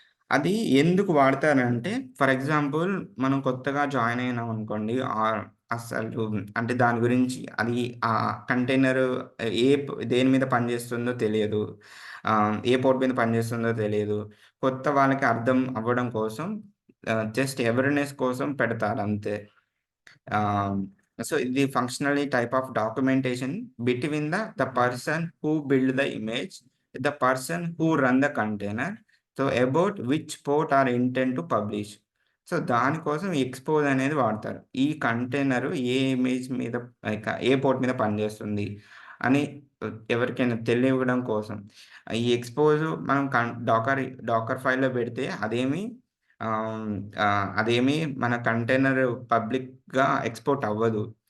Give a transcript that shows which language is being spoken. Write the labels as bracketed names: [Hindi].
[Telugu] అది ఎందుకు వాడతారంటే, for example మనం కొత్తగా జాయిన్ అయినామనుకోండి. అసలు అంటే దాని గురించి అది కంటైనర్ దేని మీద పనిచేస్తుందో తెలియదు. ఏ పోర్ట్ మీద పనిచేస్తుందో తెలియదు. కొత్త వాళ్ళకి అర్థం అవ్వడం కోసం జస్ట్ అవేర్‌నెస్ కోసం పెడతారంతే. [English] Um, so the functionally type of documentation between the person who build the image, the person who run the container. So about which port are intent to publish. [Telugu] So దానికోసం expose అనేది వాడతారు. ఈ container ఏ image మీద ఏ port మీద పనిచేస్తుంది అని ఎవరికైనా తెలియడం కోసం. ఈ ఎక్స్‌పోజ్ మనం డాకర్ ఫైల్‌లో పెడితే ఆహ్, అదేమి మన కంటైనర్ పబ్లిక్‌గా ఎక్స్‌పోర్ట్ అవ్వదు.